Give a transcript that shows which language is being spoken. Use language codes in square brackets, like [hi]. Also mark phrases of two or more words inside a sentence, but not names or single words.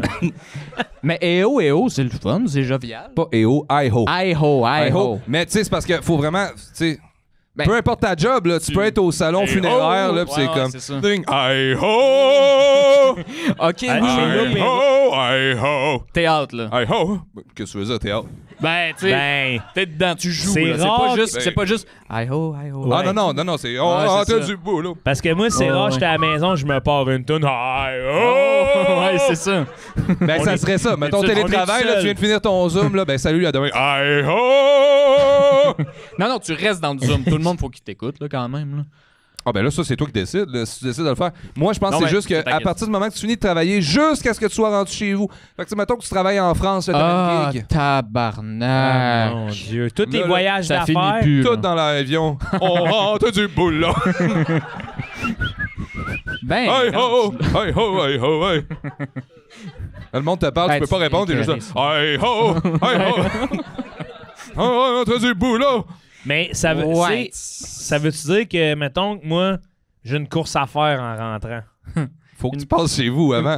[fr] mais EO, c'est le fun, c'est jovial. Pas EO, I-ho. I-ho, I-ho. Mais tu sais, c'est parce qu'il faut vraiment. Tu sais, Ben, peu importe ta job, là, tu peux être au salon funéraire, là, pis c'est Ouais, comme. c'est ça. Ding, I-ho! OK, Ah, moi, chez nous, I-ho! I-ho! théâtre, là. I-ho! Qu'est-ce que tu veux dire, théâtre? Ben, tu sais, Ben, t'es dedans, tu joues. c'est là. rare C'est pas juste I-ho, I-ho. Ah non, c'est. On Ouais, c'est rentre ça. du bout, là. parce que moi, c'est Oh, rare, ouais. j'étais à la maison, je me pars une toune. Oh, ouais, c'est ça. Ben, On ça est- serait ça. Mettons on est télétravail, tout là, seul. tu viens de finir ton Zoom, là, ben, salut, à demain. I-ho! Non, tu restes dans le Zoom. Tout le monde, faut qu'il t'écoute, là, quand même. Là. Ah, ben là, ça, c'est toi qui décides, là, si tu décides de le faire. Moi, je pense Non, que c'est mais juste c'est ta qu'à partir du moment que tu finis de travailler, jusqu'à ce que tu sois rendu chez vous. Fait que, tu sais, mettons que tu travailles en France, là, t'as une gig. Ah, tabarnak. mon Dieu. Tous les Là, là, voyages ça finit d'affaires. plus. Tout là. dans l'avion. On rentre du boulot. Ben, Hey ho! Hey ho! Hey ho! Hey! Le monde te parle, Hey, tu peux pas tu répondre, t'es juste écœuré, là. Hey ho! Hey ho! On rentre du boulot. Mais ça veut, Ouais. ça veut-tu dire que, mettons que moi, j'ai une course à faire en rentrant? Faut que tu passes chez vous avant.